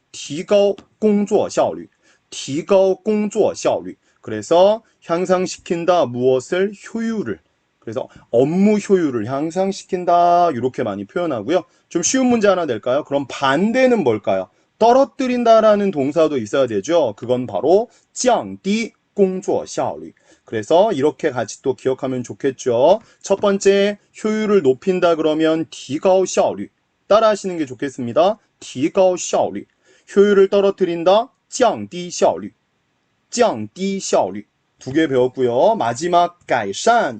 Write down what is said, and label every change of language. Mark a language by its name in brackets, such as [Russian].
[Chinese] 提高工作效率.提高工作效率. [Korean] 그래서 향상시킨다. 무엇을? 효율을. 그래서 업무 효율을 향상시킨다. 이렇게 많이 표현하고요. 좀 쉬운 문제 하나 낼까요? 그럼 반대는 뭘까요? 떨어뜨린다라는 동사도 있어야 되죠. 그건 바로 [Chinese] 降低 工作效率. [Korean] 그래서 이렇게 같이 또 기억하면 좋겠죠. 첫 번째, 효율을 높인다 그러면 [Chinese] 提高效率. [Korean] 따라 하시는 게 좋겠습니다. [Chinese] 提高效率. [Korean] 효율을 떨어뜨린다. [Chinese] 降低效率. 降低效率. [Korean] 두 개 배웠고요. 마지막 改善.